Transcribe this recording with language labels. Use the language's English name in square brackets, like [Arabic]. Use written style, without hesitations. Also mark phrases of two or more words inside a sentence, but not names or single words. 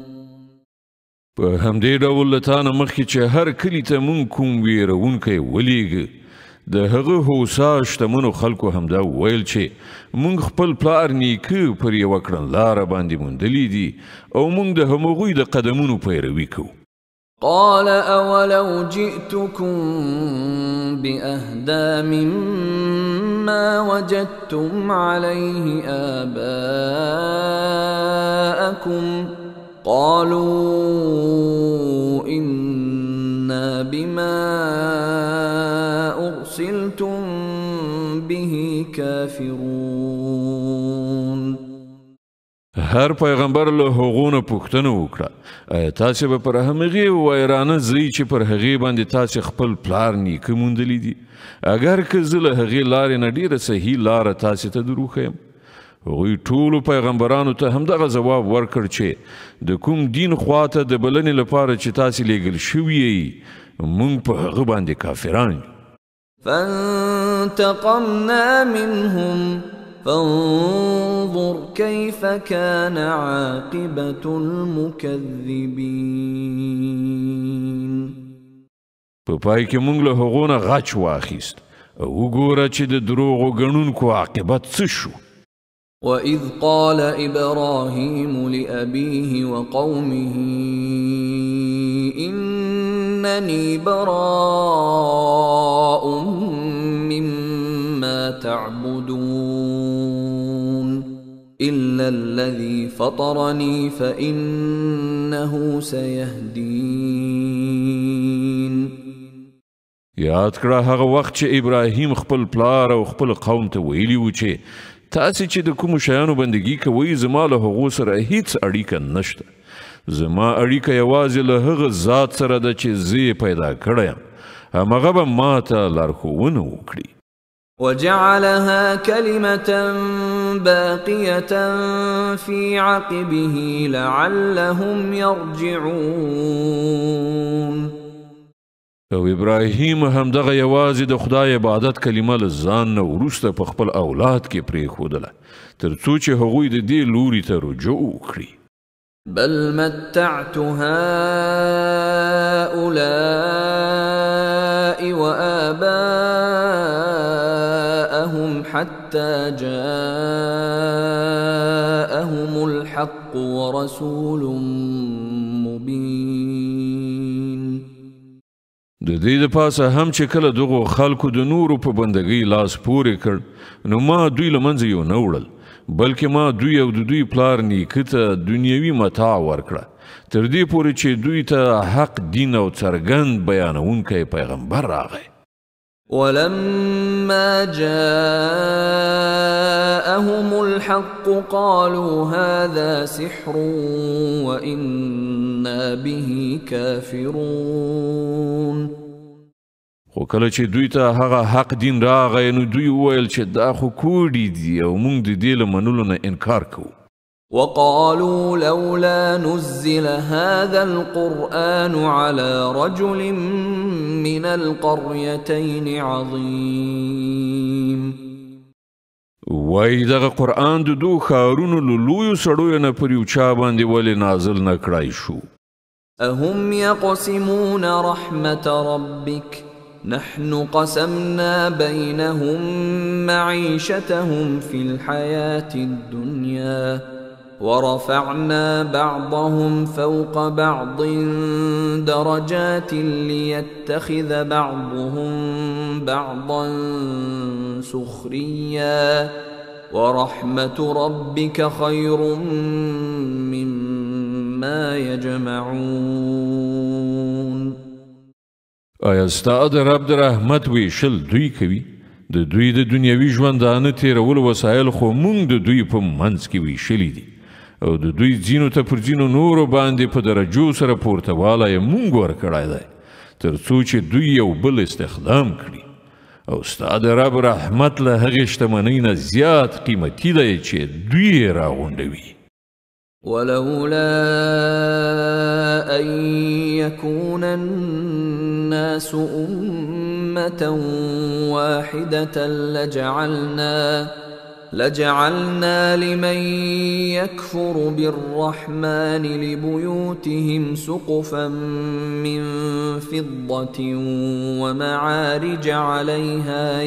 [Pashto] په همدې ډول له تا نه مخکې چې هر کلي ته مونږ کوم ویرونکی ولیږه د هغه هوسا شتمنو خلکو همدا ویل چې مونږ خپل پلار نیکه پر یوه کړنلاره باندې موندلي دي او مونږ د همغوی د قدمونو پیروي کوو. [Arabic] قال أولو جئتكم بأهدى مما وجدتم عليه آباءكم قالوا إنا بما أرسلتم به كافرون. [Pashto] هر پیغمبر له هغونه پوښتنه وکړه آیا تاسې به پر همغې ویرانه ځئ چې پر هغې باندې تاسې خپل پلار نیکه موندلی دي اگر که زه له هغې لارې نه ډېره صحیح لاره تاسې ته در وښیم. هغوی ټولو پیغمبرانو ته همدغه ځواب ورکړ چې د کوم دین خواته د بلنې لپاره چې تاسې لیږل شوي یئ موږ په هغه باندې کافران یو. [Arabic] فانتقمنا منهم فانظر كيف كان عاقبة المكذبين. [Pashto] په پای کې موږ له هغو نه غچ واخیست او وګوره چې د دروغو ګڼونکو عاقبت څه شو. [Arabic] وإذ قال إبراهيم لأبيه وقومه إنني براء مما تعبدون إلا الذي فطرني فإنه سيهدين. [Pashto] یاد کړه هغه وخت چې ابراهیم خپل پلار او خپل قوم ته ویلي و چې تاسې چې د کومو شیانو بندګي کوئ زما له هغو سره هیڅ اړیکه نشته. زما اړیکه یوازې له هغه ذات سره ده چې زه یې پیدا کړی یم همغه به ما ته لارښوونه وکړي. [Arabic] وجعلها كلمة باقية في عقبه لعلهم يرجعون. [Pashto] او ابراهیم همدغه یوازې د خدای عبادت کلمه له ځان نه وروسته په خپل اولاد کې پرېښودله تر څو چې هغوی د دې لوري ته رجوع وکړي. [Arabic] بل متعت هؤلاء وآباءهم حتى جاءهم الحق ورسول مبين. [Pashto] د دې د پاسه هم چې کله دغو خلکو د نورو په بندګۍ لاس پورې کړ نو ما دوی له منځه یو نه وړل بلکې ما دوی او د دوی پلار نیکه ته دنیوي متاع ورکړه تر دې پورې چې دوی ته حق دین او څرګند بیانونکی پیغمبر راغی. [Arabic] ولما جاءهم الحق قالوا هذا سحر وإنا به كافرون. [Pashto] خو کله چې دوی ته هغه حق دین راغی نو دوی وویل چې دا خو کوډې دي او موږ د دې له منلو نه انکار کوو. [Arabic] وقالوا لولا نزل هذا القرآن على رجل من القريتين عظيم. [Pashto] وای دغه قرآن د دو ښارونو له لویو سړیو نه پر یو چا باندې ولې نازل نه کړای شو. [Arabic] أهم يقسمون رحمة ربك نحن قسمنا بينهم معيشتهم في الحياة الدنيا ورفعنا بعضهم فوق بعض درجات ليتخذ بعضهم بعضا سخريا ورحمة ربك خير مما يجمعون. [Pashto] آیا ستا د رب د رحمت ویشل دوی کوي؟ د دوی د دنیوي ژوندانه تیرولو وسایل خو مونږ د دوی په منځ کې ویشلي دي او د دوی ځینو ته پر ځینو نورو باندې په درجو سره پورته والی یې مونږ ورکړی دی تر څو چې دوی یو بل استخدام کړي او ستا د رب رحمت له هغې شتمنۍ نه زیات قیمتي دی چې دوی یې راغونډوي. [Arabic] ولولا أن يكون الناس أمة واحدة لجعلنا لمن يكفر بالرحمن لبيوتهم سقفا من فضة ومعارج عليها